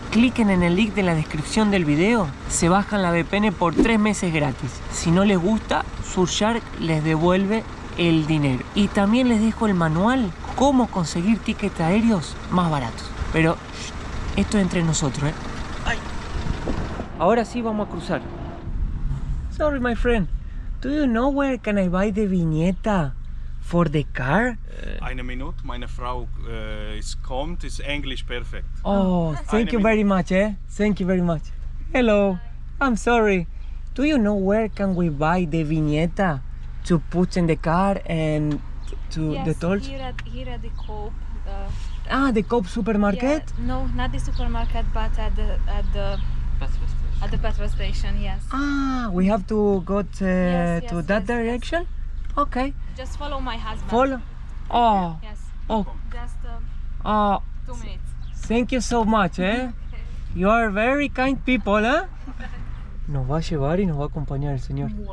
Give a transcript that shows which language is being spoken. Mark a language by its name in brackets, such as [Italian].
[Spanish] Cliquen en el link de la descripción del video, se bajan la VPN por 3 meses gratis. Si no les gusta, Surfshark les devuelve el dinero. Y también les dejo el manual, cómo conseguir tickets aéreos más baratos. Pero esto es entre nosotros, ¿eh? Ay. Ahora sí vamos a cruzar. Sorry, my friend. [English] Do you know where can I buy the viñeta for the car? [German] Eine Minute, meine Frau kommt, ist English perfect. [English] Oh, thank you very much, eh? Thank you very much. Hello, I'm sorry. Do you know where can we buy the viñeta to put in the car and to the tolls? Here at the Coop. The Coop supermarket? Yeah, no, not the supermarket, but at the petrol station, yes. We have to go to that yes. direction? Okay. Just follow my husband. Follow? Oh. Yes. Oh. Just 2 minutes. Thank you so much, eh? You are very kind people, eh? [Spanish] Nos va a llevar y nos va a acompañar el señor.